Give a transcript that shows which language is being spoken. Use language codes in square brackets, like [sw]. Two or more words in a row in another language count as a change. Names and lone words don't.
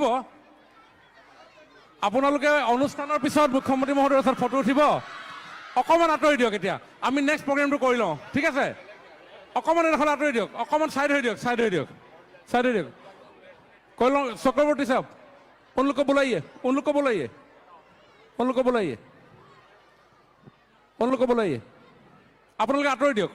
[as] আপোনালোকে অনুষ্ঠানৰ পিছত মুখ্যমন্ত্ৰী মহোদয়ৰ ওচৰত ফটো উঠিব। অকণমান আঁতৰি দিয়ক। এতিয়া আমি [en] next programটো [as] কৰি লওঁ, ঠিক আছে? অকণমান এডোখৰ আঁতৰি দিয়ক, অকণমান ছাইড হৈ দিয়ক, ছাইড হৈ দিয়ক, ছাইড হৈ দিয়ক। কৈ লওঁ চক্ৰৱৰ্তী চাওক, [hi] उन लोग को बुलाइए, उन लोग को बुलाइए, उन लोग को बुलाइए, उन लोग को बुलाइए। [as] আপোনালোকে আঁতৰি দিয়ক।